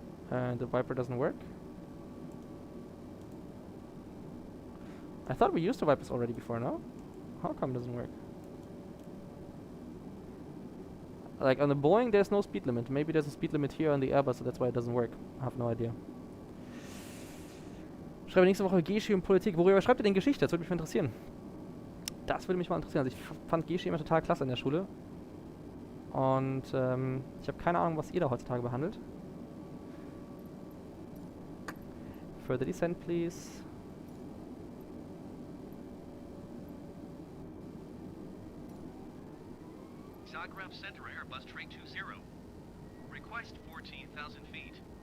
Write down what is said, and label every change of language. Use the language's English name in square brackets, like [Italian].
[English] And the wiper doesn't work. I thought we used the wipers already before, no? How come it doesn't work? Like on the Boeing, there's no speed limit. Maybe there's a speed limit here on the Airbus, so that's why it doesn't work. I have no idea. [German] Schreibe nächste Woche Geschi und Politik. Worüber schreibt ihr denn Geschichte? Das würde mich mal interessieren. Das würde mich mal interessieren. Also ich fand Geschi immer total klasse in der Schule. Und ich habe keine Ahnung, was ihr da heutzutage behandelt. [English] Further descent, please. Zagreb Center Airbus 320. Request 14,000 feet.